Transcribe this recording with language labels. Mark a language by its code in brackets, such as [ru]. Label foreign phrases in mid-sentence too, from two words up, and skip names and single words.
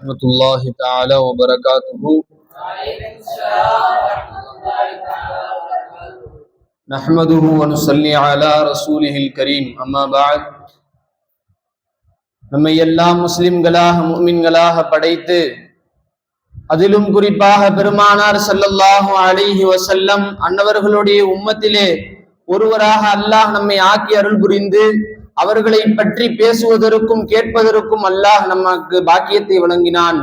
[ar] ورحمة الله تعالى وبركاته. نحمده ونصلي على رسوله الكريم. أما بعد. [ta] நம்மை எல்லாம் முஸ்லிம்களாக முஃமின்களாக படைத்து அதிலும் குறிப்பாக பெருமானார் [ar] صلى الله عليه وسلم [ta] அன்னவர்களுடைய உம்மத்திலே ஒருவராக அல்லாஹ் நம்மை ஆக்கி அருள் புரிந்து அவர்களை பற்றி பேசுவதற்கும் கேட்பதற்கும் அல்லாஹ் நமக்கு பாக்கியத்தை வழங்கினான்.